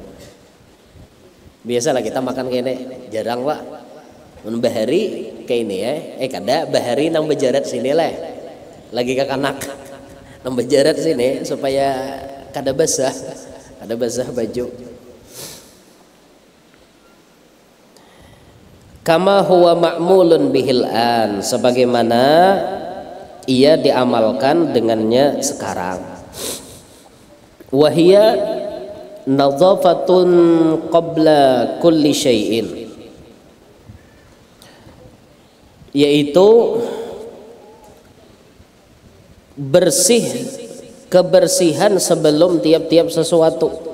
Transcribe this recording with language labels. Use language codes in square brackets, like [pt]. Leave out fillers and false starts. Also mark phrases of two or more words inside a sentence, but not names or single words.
[bjn] Biasalah kita makan kayak ini, jarang pak. Mun bahari kayak ini ya, kada bahari nang bejarat sini lah, lagi kakanak nang bejarat sini supaya kada basah baju. [ar] كما هو معمول به الآن, [bjn] sebagaimana ia diamalkan dengannya sekarang. [ar] وهي نظافة قبل كل شيء, [bjn] yaitu kebersihan sebelum tiap-tiap sesuatu.